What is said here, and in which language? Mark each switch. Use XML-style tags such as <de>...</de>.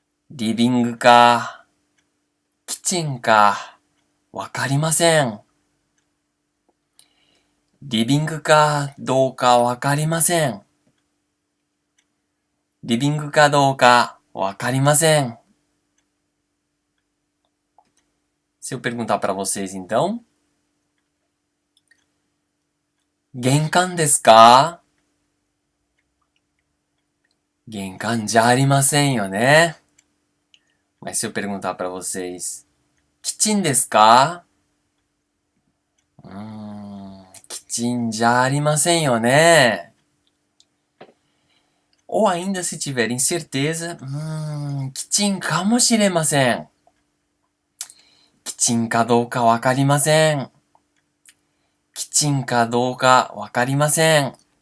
<ja>リビングか、キッチンか、わかりません。リビングかどうかわかりません。リビングかどうかわかりません。</ja> <pt>Se eu perguntar para vocês então,</pt> <ja>玄関ですか？玄関じゃありませんよね。</ja> <pt>Mas se eu perguntar para vocês,</pt> <ja>キッチンですか？キッチンじゃありませんよね。</ja> <pt>Ou ainda se tiverem certeza,</pt> <ja>キッチンかもしれません。キッチンかどうかわかりません。キッチンかどうかわかりません。</ja>